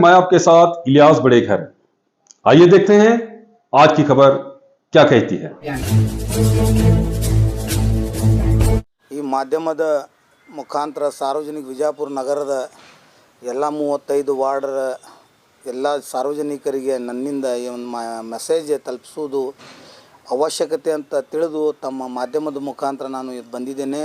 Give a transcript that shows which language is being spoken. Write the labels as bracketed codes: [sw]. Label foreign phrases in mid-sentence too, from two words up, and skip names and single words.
[hi] मैं आपके साथ इलियास बड़ेघर। आइए देखते हैं आज की खबर क्या कहती है। [kn] ಈ ಮಾಧ್ಯಮದ ಮುಖಾಂತರ ಸಾರ್ವಜನಿಕ ವಿಜಯಪುರ ನಗರದ ಎಲ್ಲ 35 ವಾರ್ಡರ ಎಲ್ಲ ಸಾರ್ವಜನಿಕರಿಗೆ ನನ್ನಿಂದ ಈ ಒಂದು ಮೆಸೇಜ್ ತಲುಪಿಸುವುದು ಅವಶ್ಯಕತೆ ಅಂತ ತಿಳಿದು ತಮ್ಮ ಮಾಧ್ಯಮದ ಮುಖಾಂತರ ನಾನು ಬಂದಿದ್ದೇನೆ।